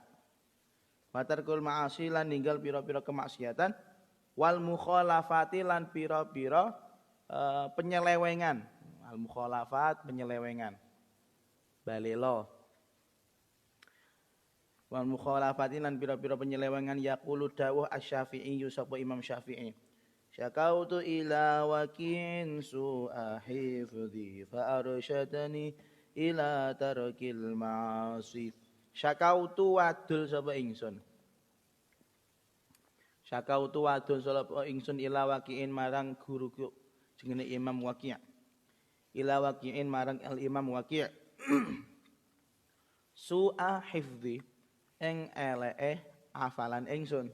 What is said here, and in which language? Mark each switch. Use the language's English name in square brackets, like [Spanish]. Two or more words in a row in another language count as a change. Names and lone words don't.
[Arabic] وترك المعاصي [Javanese] lan ninggal pira-pira kemaksiatan [Arabic] والمخالفات [Javanese] lan pira-pira penyelewengan. [Arabic] المخالفات [Javanese] penyelewengan. Balelo. [Arabic] والمخالفات [Javanese] lan pira-pira penyelewengan yaqulu dawuh asy-Syafi'i sapa Imam Syafi'i. [Arabic] شكوت إلى وكيع سوء حفظي فأرشدني إلى ترك المعاصي. [Javanese] Syakautu wadul sapa ingsun. Syakautu wadul sapa ingsun [Arabic] إلى وكيع [Javanese] marang guruku jenenge Imam Waqi'. [Arabic] إلى وكيع [Javanese] marang al-Imam Waqi'. [Arabic] سوء حفظي [Javanese] ing eleke hafalan ingsun.